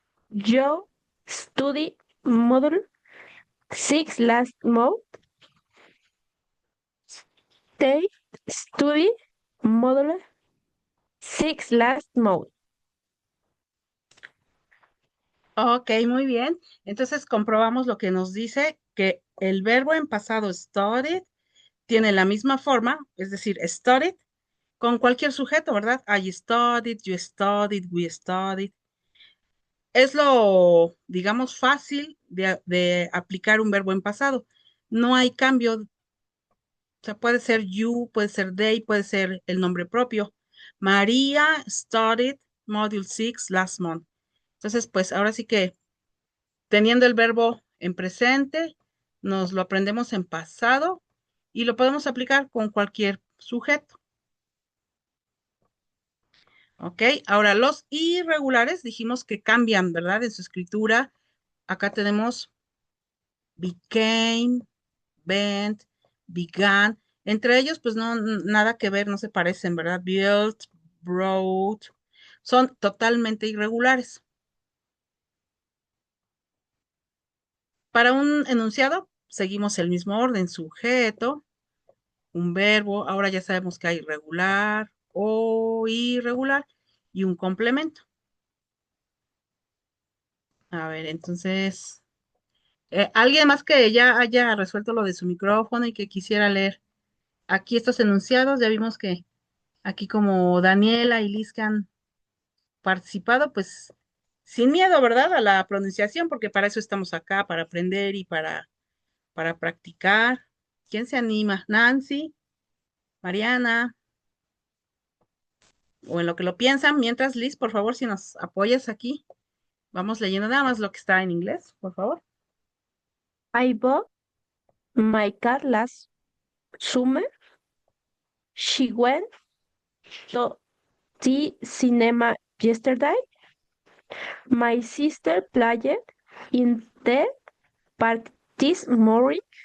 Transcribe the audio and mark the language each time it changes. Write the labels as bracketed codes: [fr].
[en] Joe studied module 6 last month. They studied module 6 last month. [es] ok, muy bien. Entonces comprobamos lo que nos dice que el verbo en pasado studied tiene la misma forma, es decir, studied, con cualquier sujeto, ¿verdad? [en] I studied, you studied, we studied. [es] Es lo, digamos, fácil de aplicar un verbo en pasado. No hay cambio, o sea, puede ser you, puede ser they, puede ser el nombre propio. [en] María studied Module 6 last month. [es] Entonces, pues ahora sí que teniendo el verbo en presente, nos lo aprendemos en pasado y lo podemos aplicar con cualquier sujeto. ¿Ok? Ahora, los irregulares dijimos que cambian, ¿verdad? En su escritura. Acá tenemos [en] became, bent, began. [es] Entre ellos, pues no, nada que ver, no se parecen, ¿verdad? [en] Built, brought. [es] Son totalmente irregulares. Para un enunciado, seguimos el mismo orden. Sujeto, un verbo. Ahora ya sabemos que hay regular o irregular y un complemento. A ver, entonces, alguien más que ya haya resuelto lo de su micrófono y que quisiera leer aquí estos enunciados, ya vimos que aquí como Daniela y Liz que han participado, pues sin miedo, ¿verdad? A la pronunciación, porque para eso estamos acá, para aprender y para practicar. ¿Quién se anima? Nancy, Mariana, o en lo que lo piensan, mientras Liz, por favor, si nos apoyas aquí, vamos leyendo nada más lo que está en inglés, por favor. [en] I bought my car last summer. She went to the cinema yesterday. My sister played in the park this morning.